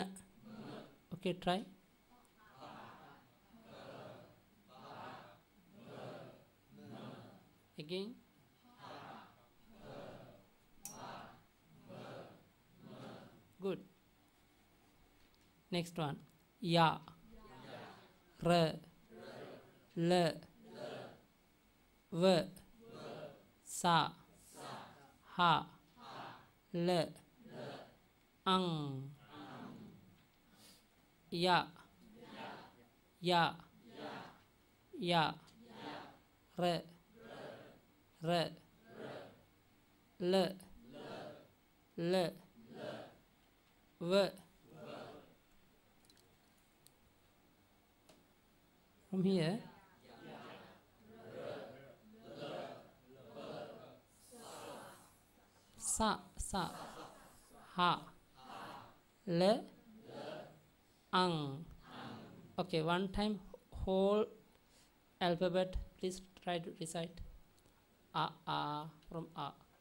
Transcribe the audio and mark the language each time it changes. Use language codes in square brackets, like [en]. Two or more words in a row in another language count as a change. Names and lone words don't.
[en] Okay, try. Again. Good. Next one. Ya, r, l, v, sa, ha, l, ang, ya, ya, ya, r, r, l, l, v. From here. Sa, sa, ha, l, ang. Okay, one time whole alphabet. Please try to recite. A, from A.